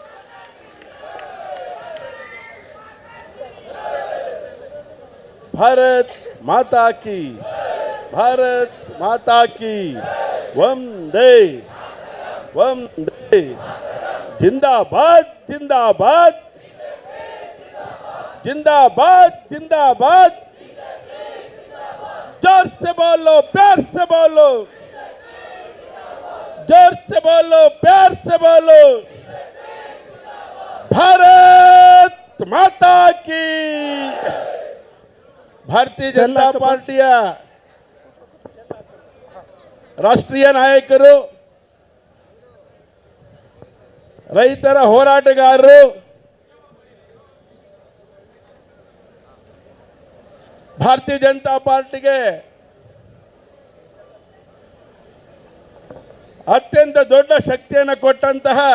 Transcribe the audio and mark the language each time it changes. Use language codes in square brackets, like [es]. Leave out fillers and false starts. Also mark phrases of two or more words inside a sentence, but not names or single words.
[hi] भारत माता की, भारत माता की, वंदे वंदे, ज़िंदाबाद ज़िंदाबाद ज़िंदाबाद ज़िंदाबाद, जोर से बोलो प्यार से बोलो, जोर से बोलो प्यार से बोलो, भारत माता की। [kn] ಭಾರತೀಯ ಜನತಾ ಪಾರ್ಟಿಯ ರಾಷ್ಟ್ರೀಯ ನಾಯಕರು, ರೈತರ ಹೋರಾಟಗಾರರು, ಭಾರತೀಯ ಜನತಾ ಪಾರ್ಟಿಗೆ ಅತ್ಯಂತ ದೊಡ್ಡ ಶಕ್ತಿಯನ್ನು ಕೊಟ್ಟಂತಹ